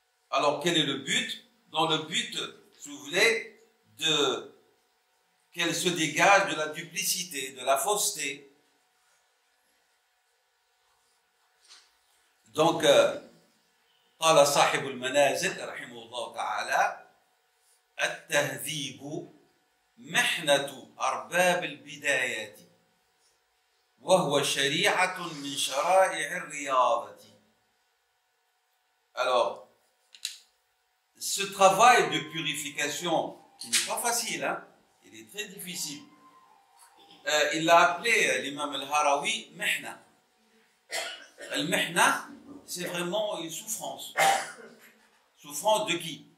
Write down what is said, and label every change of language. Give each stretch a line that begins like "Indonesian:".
French: Alors, quel est le but? Dans le but, si vous voulez, qu'elle se dégage de la duplicité, de la fausseté.
Arabic: Donc, قال صاحب المنازل رحمه الله تعالى التهذيب محنة أرباب البدايات وهو شريعة من شرائع الرياضة.
French: Alors, ce travail de purification, qui n'est pas facile, hein, il est très difficile. Il l'a appelé l'imam al-Harawi mihna. Al-mihna, c'est vraiment une souffrance. Souffrance de qui?